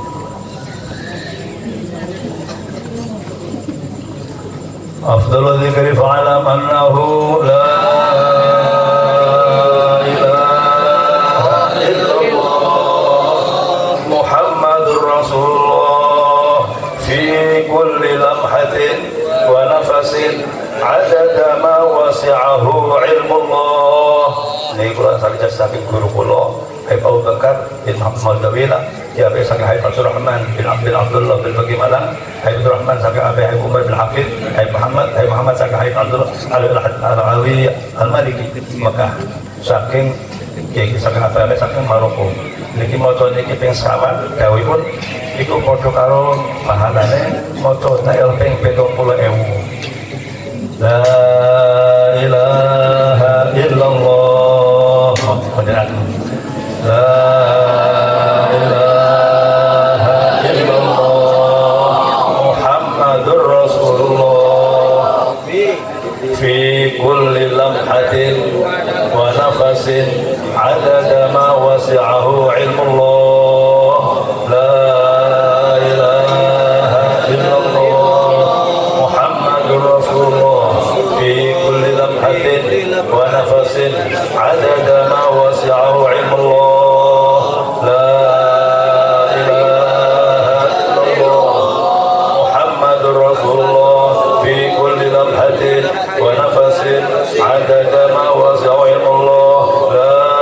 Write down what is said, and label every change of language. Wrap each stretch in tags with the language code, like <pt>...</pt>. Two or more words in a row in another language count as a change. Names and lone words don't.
<ar>أفضل الذكر فاعلم أنه لا عدد ما وسعه علم الله</ar> <jv>ini kula saking saking guru kula Habib Abu Bakar bin Muhammad Dawila ya Habib saking Habib Abdul Rahman bin Abdullah bin Bagi Malang Habib Abdul Rahman saking Habib Umar bin Hafid Habib Muhammad saking Habib Abdul Al-Alawi Al-Maliki Mekah saking saking Habib saking Maroko niki maca niki ping sekawan dawuhipun iku padha karo pahalane maca nil ping 70.000 La</jv> <ar>إله إلا الله لا إله إلا الله محمد رسول الله في كل لمحة ونفس عدد ما وسعه علم الله لا إله إلا الله محمد رسول الله في كل لمحة ونفس عدد ما وسعه علم الله لا إله إلا الله محمد رسول الله في كل لمحة ونفس عدد ما وسعه علم الله لا</ar>